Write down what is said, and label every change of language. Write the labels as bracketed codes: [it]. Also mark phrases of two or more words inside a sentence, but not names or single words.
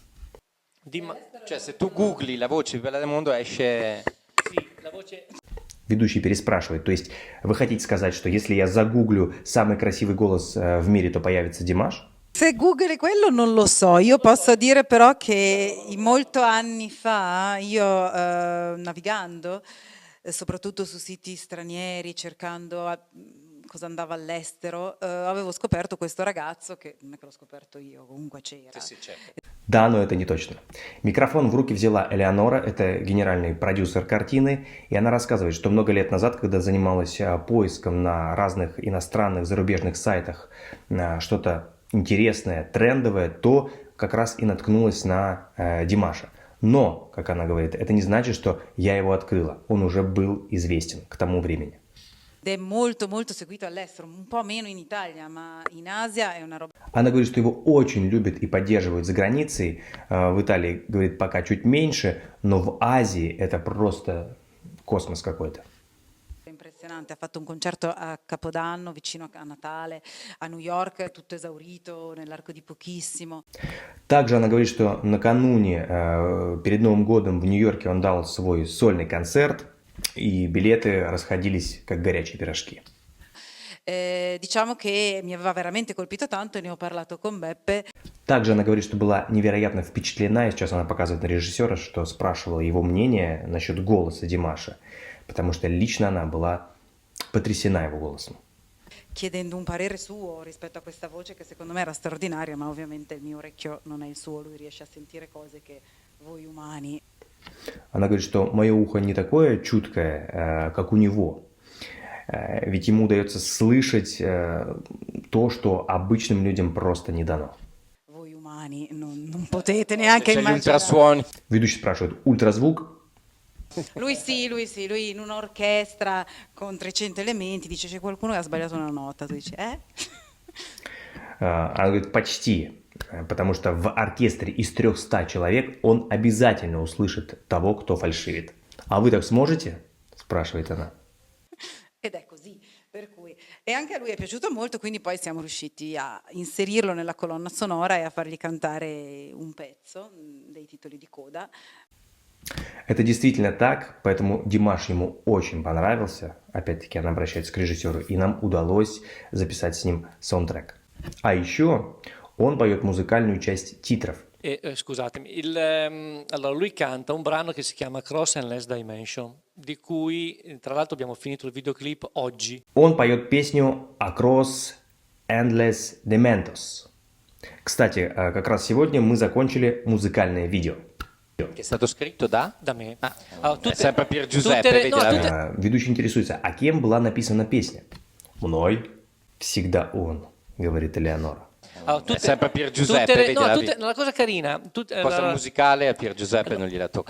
[it] Cioè, se tu googli la voce più bella del mondo esce... Sì, la voce... [ru] Ведущий переспрашивает, то есть вы хотите сказать, что если я загуглю самый красивый голос в мире, то появится Димаш? [it] Se Google quello non lo so, io posso dire però che molto anni fa io navigando, soprattutto su siti stranieri, cercando cosa andava all'estero, avevo scoperto questo ragazzo che non è che l'ho scoperto io, comunque c'era. [ru] Да, но это не точно. Микрофон в руки взяла Элеонора, это генеральный продюсер картины, и она рассказывает, что много лет назад, когда занималась поиском на разных иностранных зарубежных сайтах что-то интересное, трендовое, то как раз и наткнулась на Димаша. Но, как она говорит, это не значит, что я его открыла. Он уже был известен к тому времени. [it] Ed è molto molto seguito all'estero, un po' meno in Italia, ma in Asia è una roba. [ru] Она говорит, что его очень любят и поддерживают за границей. В Италии, говорит, пока чуть меньше, но в Азии это просто космос какой-то. [it] Impressionante, ha fatto un concerto a Capodanno, vicino a Natale, a New York, tutto esaurito nell'arco di pochissimo. [ru] Также она говорит, что накануне, перед Новым годом в Нью-Йорке он дал свой сольный концерт, и билеты расходились как горячие пирожки. [it] Diciamo che mi aveva veramente colpito tanto e ne ho parlato con Beppe. [ru] Также она говорит, что была невероятно впечатлена, и сейчас она показывает на режиссера, что спрашивала его мнение насчет голоса Димаша, потому что лично она была потрясена его голосом. [it] Chiedendo un parere suo rispetto a questa voce che secondo me era straordinaria, ma ovviamente il mio orecchio non è il suo, lui riesce a sentire cose che voi umani. [ru] Она говорит, что мое ухо не такое чуткое, как у него, ведь ему удается слышать то, что обычным людям просто не дано. [it] Voi umani non potete neanche immaginare. [ru] Ведущий спрашивает, ультразвук? [it] Lui in un'orchestra con 300 elementi dice c'è qualcuno che ha sbagliato una nota, tu dici [ru] Она говорит, почти. Потому что в оркестре из 300 человек он обязательно услышит того, кто фальшивит. А вы так сможете? Спрашивает она. [it] Ed è così, per cui e anche a lui è piaciuto molto, quindi poi siamo riusciti a inserirlo nella colonna sonora e a fargli cantare un pezzo dei titoli di coda. [ru] Это действительно так, поэтому Димаш ему очень понравился. Опять-таки она обращается к режиссеру, и нам удалось записать с ним саундтрек. А еще он поет музыкальную часть титров. [it] Scusatemi, allora lui canta un brano che si chiama Cross and Less Dimension, di cui tra l'altro abbiamo finito il videoclip oggi. [ru] Он поет песню Across Endless Dimensions. Кстати, как раз сегодня мы закончили музыкальное видео. [it] Che è stato scritto da? Da me. È sempre Pier Giuseppe, [ru] Ведущий интересуется, а кем была написана песня? Мной. Всегда он, говорит Элеонора. [it] È sempre Pier Giuseppe, vedi la cosa carina, cosa musicale a Pier Giuseppe non gliela toccano,